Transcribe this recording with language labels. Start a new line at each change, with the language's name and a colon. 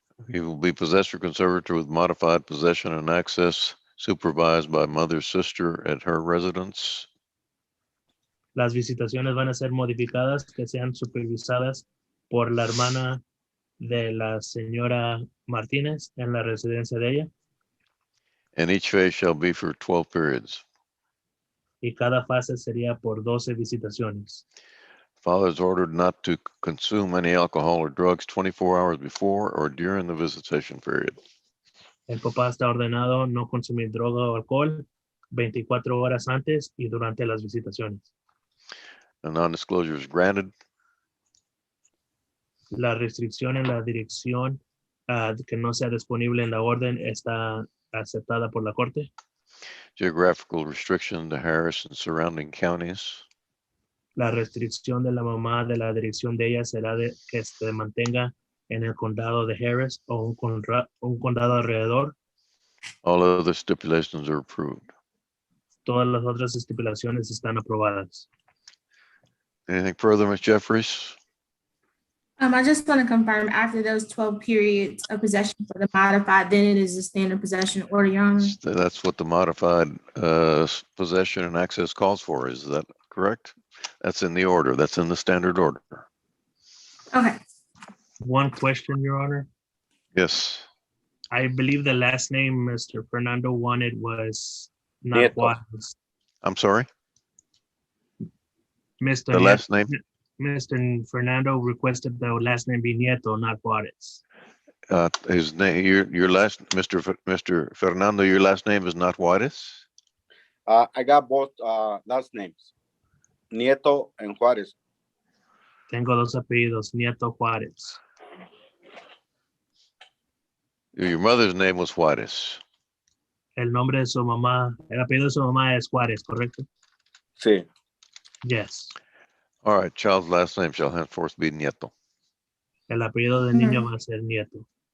English: He will be possessor conservator with modified possession and access supervised by mother's sister at her residence.
Spanish: Las visitaciones van a ser modificadas, que sean supervisadas por la hermana de la señora Martínez en la residencia de ella.
English: And each phase shall be for 12 periods.
Spanish: Y cada fase sería por 12 visitaciones.
English: Father is ordered not to consume any alcohol or drugs 24 hours before or during the visitation period.
Spanish: El papá está ordenado no consumir droga o alcohol 24 horas antes y durante las visitaciones.
English: A non-disclosure is granted.
Spanish: La restricción en la dirección que no sea disponible en la orden está aceptada por la corte.
English: Geographical restriction to Harris and surrounding counties.
Spanish: La restricción de la mamá de la dirección de ella será de que se mantenga en el condado de Harris o un condado alrededor.
English: All other stipulations are approved.
Spanish: Todas las otras estipulaciones están aprobadas.
English: Anything further, Ms. Jeffries? I just want to confirm after those 12 periods of possession for the modified, then it is a standard possession order, Your Honor. That's what the modified possession and access calls for. Is that correct? That's in the order. That's in the standard order. Okay. One question, Your Honor. Yes. I believe the last name Mr. Fernando wanted was not Nieto. Juarez. I'm sorry? Mr. The last name? Mr. Fernando requested the last name be Nieto, not Juarez. His name, your last, Mr. Fernando, your last name is not Juarez? I got both last names, Nieto and Juárez.
Spanish: Tengo dos apellidos, Nieto Juárez.
English: Your mother's name was Juarez.
Spanish: El nombre de su mamá, el apellido de su mamá es Juárez, ¿correcto? Sí.
English: Yes. All right, child's last name shall henceforth be Nieto.
Spanish: El apellido del niño va a ser Nieto.